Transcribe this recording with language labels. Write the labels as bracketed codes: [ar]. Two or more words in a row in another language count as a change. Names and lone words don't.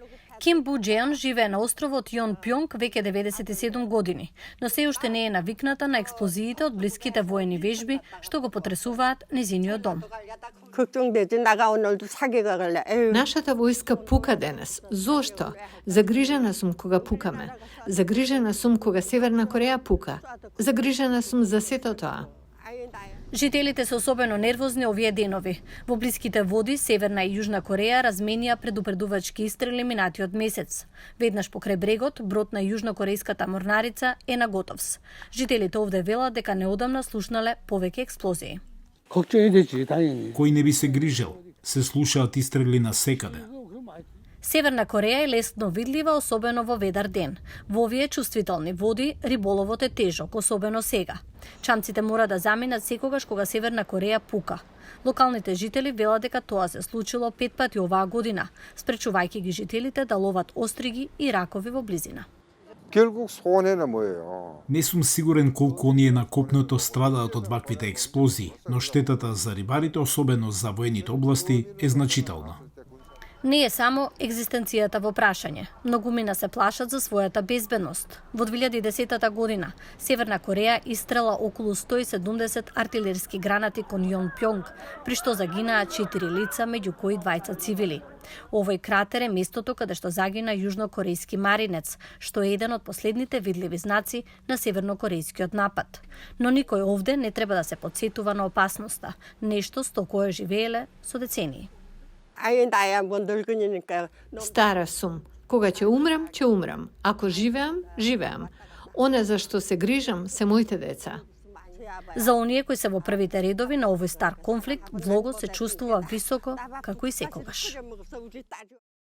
[mk] Ким Бу Джеон живее на островот Јон Пјонг веќе 97 години, но се уште не е навикната на експлозиите од блиските воени вежби што го потресуваат незиниот дом. [ko] 걱정되지. 나가 오늘도 사기가 걸려. 에휴. [mk] Нашата војска пука денес. Зошто? Загрижена сум кога пукаме. Загрижена сум кога Северна Кореја пука. Загрижена сум за сето тоа. Жителите се особено нервозни овие денови. Во блиските води Северна и Јужна Кореја разменија предупредувачки истрели минатиот месец. Веднаш покрај брегот, брод на јужнокорејската морнарица е на готовс. Жителите овде велат дека неодамна слушнале повеќе експлозии. [ko] 걱정이 되지, 당연히. [mk] Кој не би се грижел? Се слушаат истрели на секаде. Северна Кореја е лесно видлива, особено во ведар ден. Во овие чувствителни води, риболовот е тежок, особено сега. Чамците мора да заминат секогаш кога Северна Кореја пука. Локалните жители велат дека тоа се случило 5 пати оваа година, спречувајќи ги жителите да ловат остриги и ракови во близина. [ko] 결국 손해는 뭐예요? [mk] Не сум сигурен колку оние на копното страдаат од ваквите експлозии, но штетата за рибарите, особено за воените области, е значителна. Не е само екзистенцијата во прашање. Многумина се плашат за својата безбедност. Во 2010 година Северна Кореја истрела околу 170 артилерски гранати кон Јон Пјонг, при што загинаа 4 лица, меѓу кои 2 цивили. Овој кратер е местото каде што загина јужнокорејски маринец, што е еден од последните видливи знаци на севернокорејскиот напад. Но никој овде не треба да се потсетува на опасноста, нешто со кое живееле со децении. [ko] 아예 나야 뭐 늙은이니까. [mk] Стара сум. Кога ќе умрам, ќе умрам. Ако живеам, живеам. Оне за што се грижам се моите деца. За оние кои се во првите редови на овој стар конфликт, влогот се чувствува високо, како и секогаш.